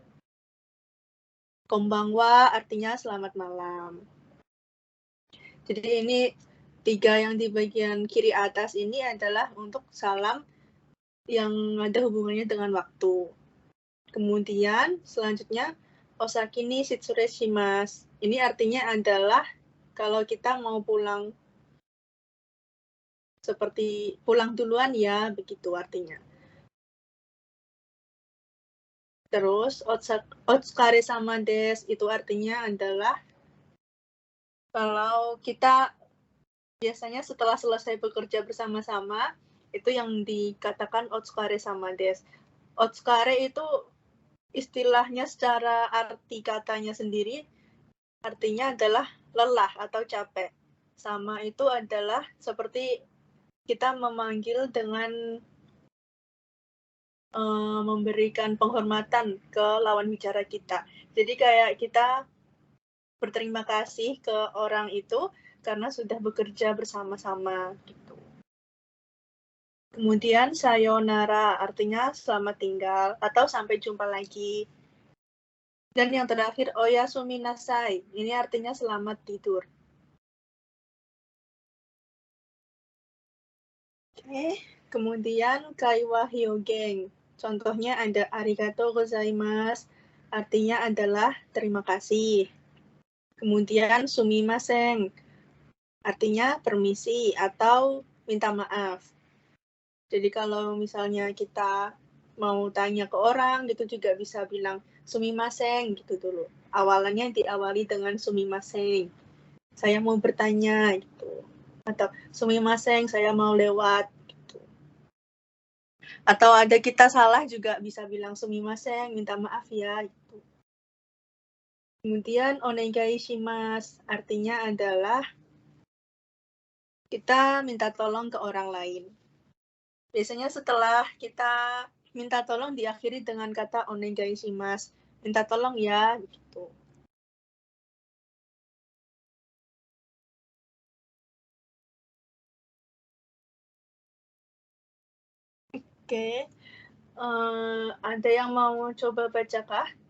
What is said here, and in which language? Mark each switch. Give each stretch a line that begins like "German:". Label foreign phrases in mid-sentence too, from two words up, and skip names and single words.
Indonesian: Konbanwa artinya selamat malam. Jadi ini 3 yang di bagian kiri atas ini adalah untuk salam yang ada hubungannya dengan waktu. Kemudian selanjutnya
Japanese: お先に失礼します.
Indonesian: Ini artinya adalah kalau kita mau pulang seperti pulang duluan ya, begitu artinya. Terus
Japanese: お疲れ様です
Indonesian: itu artinya adalah kalau kita biasanya setelah selesai bekerja bersama-sama, itu yang dikatakan
Japanese: お疲れ様です.
Indonesian: Otsukare itu istilahnya secara arti katanya sendiri, artinya adalah lelah atau capek. Sama itu adalah seperti kita memanggil dengan memberikan penghormatan ke lawan bicara kita. Jadi kayak kita berterima kasih ke orang itu karena sudah bekerja bersama-sama gitu. Kemudian sayonara artinya selamat tinggal atau sampai jumpa lagi. Dan yang terakhir
Japanese: おやすみなさい,
Indonesian: ini artinya selamat tidur. Oke, kemudian
Japanese: 会話表現.
Indonesian: Contohnya ada
Japanese: ありがとうございます,
Indonesian: artinya adalah terima kasih. Kemudian sumimasen, artinya permisi atau minta maaf. Jadi kalau misalnya kita mau tanya ke orang gitu juga bisa bilang sumimasen gitu dulu. Awalannya diawali dengan sumimasen. Saya mau bertanya gitu. Atau sumimasen, saya mau lewat. Atau ada kita salah juga bisa bilang sumimasen, minta maaf ya. Gitu. Kemudian
Japanese: お願いします,
Indonesian: artinya adalah kita minta tolong ke orang lain. Biasanya setelah kita minta tolong diakhiri dengan kata
Japanese: お願いします,
Indonesian: minta tolong ya, gitu. Oke, ada yang mau coba baca kah?